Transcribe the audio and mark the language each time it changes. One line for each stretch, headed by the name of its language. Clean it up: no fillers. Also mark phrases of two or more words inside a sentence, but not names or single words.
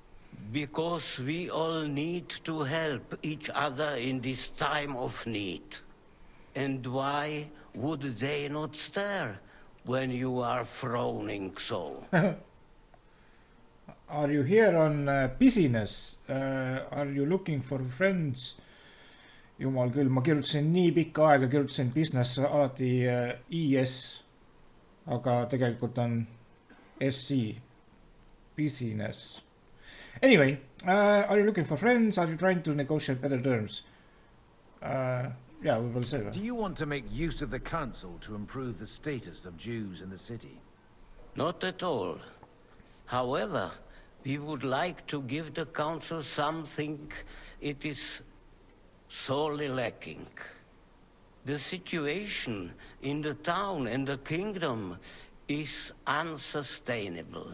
English: Because we all need to help each other in this time of need. And why would they not stare when you are frowning so? Are you here on business? Are you looking for friends?
Estonian: Jumal küll, ma kirjutasin nii pikka aega, kirjutasin business alati IS, aga tegelikult on SC, business.
English: Anyway, are you looking for friends? Are you trying to negotiate better terms?
Estonian: Võib-olla see või?
English: Do you want to make use of the council to improve the status of Jews in the city? Not at all. However, we would like to give the council something it is sorely lacking. The situation in the town and the kingdom is unsustainable.